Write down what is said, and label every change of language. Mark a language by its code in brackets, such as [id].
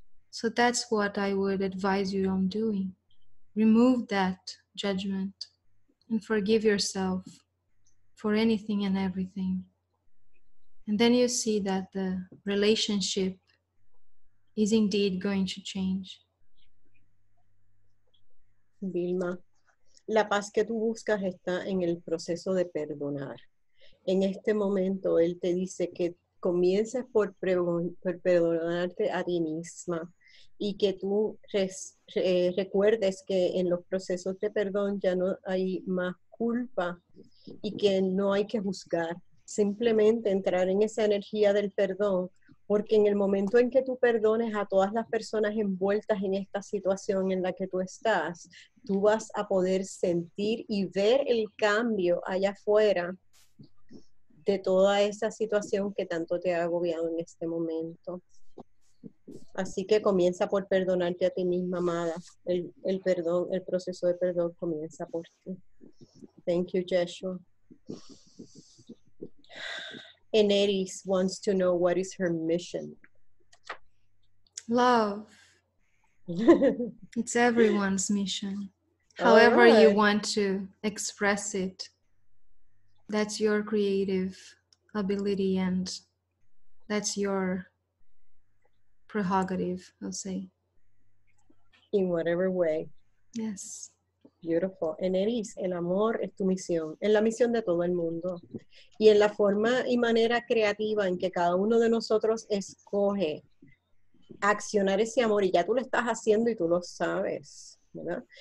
[en] So that's what I would advise you on doing. Remove that judgment and forgive yourself for anything and everything. And then you see that the relationship is indeed going to change. [es] Vilma, la paz que tú buscas está en el proceso de perdonar. En este momento él te dice que comiences por perdonarte a ti misma y que tú recuerdes que en los procesos de perdón ya no hay más culpa y que no hay que juzgar, simplemente entrar en esa energía del perdón, porque en el momento en que tú perdones a todas las personas envueltas en esta situación en la que tú estás, tú vas a poder sentir y ver el cambio allá afuera de toda esa situación que tanto te ha agobiado en este momento. Así que comienza por perdonarte a ti misma, amada. El perdón, el proceso de perdón comienza por ti. [en] Thank you, Yeshua. Eneris wants to know what is her mission. Love. It's everyone's mission. However you want to express it, that's your creative ability and that's your prerogative, I'll say. In whatever way. Yes. Beautiful. [es] Eneris, el amor es tu misión, es la misión de todo el mundo. Y en la forma y manera creativa en que cada uno de nosotros escoge accionar ese amor, y ya tú lo estás haciendo y tú lo sabes, ¿verdad?